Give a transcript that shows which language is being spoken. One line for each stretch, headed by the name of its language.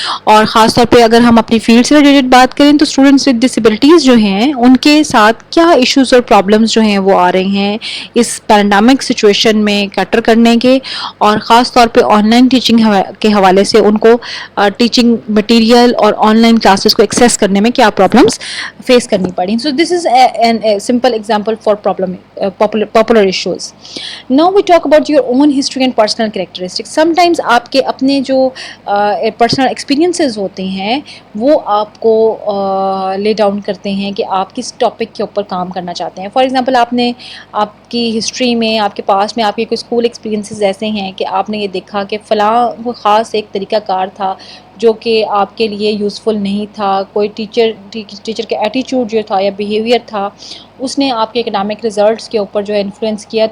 Urdu: اور خاص طور پہ اگر ہم اپنی فیلڈ سے ریلیٹڈ بات کریں تو اسٹوڈنٹس ود ڈسیبلٹیز جو ہیں ان کے ساتھ کیا ایشوز اور پرابلمس جو ہیں وہ آ رہے ہیں اس پینڈیمک سچویشن میں کیٹر کرنے کے, اور خاص طور پہ آن لائن ٹیچنگ کے حوالے سے ان کو ٹیچنگ مٹیریل اور آن لائن کلاسز کو ایکسیس کرنے میں کیا پرابلمس فیس کرنی پڑی.
English: So this is an simple example for popular issues. Now we talk about your own history and personal characteristics. Some times
Urdu: آپ کے اپنے جو پرسنل ایکسپیرینسز ہوتے ہیں وہ آپ کو لے ڈاؤن کرتے ہیں کہ آپ کس ٹاپک کے اوپر کام کرنا چاہتے ہیں.
English: for example
Urdu: آپ کی ہسٹری میں آپ کے پاس میں آپ کے کوئی اسکول ایکسپیرینسز ایسے ہیں کہ آپ نے یہ دیکھا کہ فلاں کوئی خاص ایک طریقہ کار تھا جو کہ آپ کے لیے یوزفل نہیں تھا, کوئی ٹیچر کا ایٹیچیوڈ جو تھا یا بیہیویئر تھا اس نے آپ کے اکیڈامک ریزلٹس کے اوپر جو ہے انفلوئنس کیا.